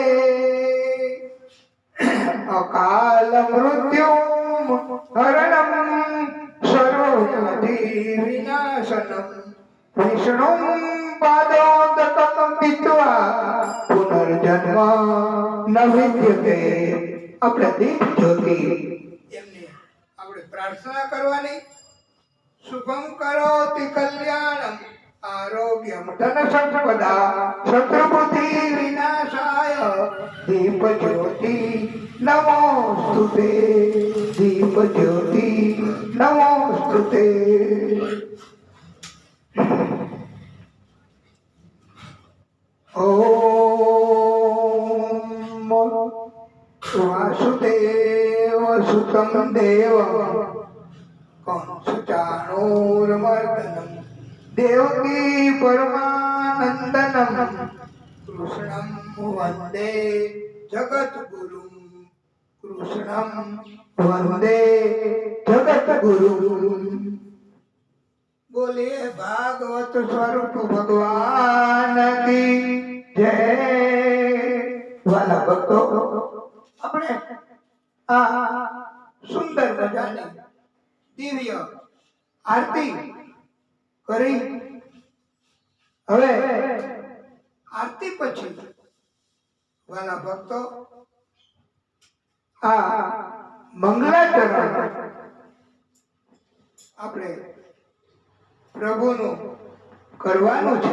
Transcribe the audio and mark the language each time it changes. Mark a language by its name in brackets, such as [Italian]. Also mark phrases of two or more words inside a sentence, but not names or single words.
[Sanskrit] अकाल मृत्युं हरणं सर्वव्याधि विनाशनं, विष्णुं पादोदकं पीत्वा पुनर्जन्म न विद्यते। [Gujarati] આપણે દીપ જ્યોતિ એમને આપણે પ્રાર્થના કરવાની। [Sanskrit] શુભમ કરોતિ કલ્યાણમ આરોગ્યમ ધન સંપદા શત્રુબુદ્ધિ વિનાશાય દીપ જ્યોતિ નમોસ્તુતે, દીપ જ્યોતિ નમોસ્તુતે। ઓમ वासुदेव सुतं देवं कंसचाणूरमर्दनं देवकी परमानन्दनं कृष्णं वन्दे जगद्गुरुं, कृष्णं वन्दे जगद्गुरुं। [Hindi] बोलिए भागवत स्वरूप भगवान की जय। [Gujarati] વાલા ભક્તો આપણે આ સુંદર મજાની દિવ્ય આરતી કરી। હવે આરતી પછી વાલા ભક્તો આ મંગલાચરણ આપણે પ્રભુનું કરવાનું છે।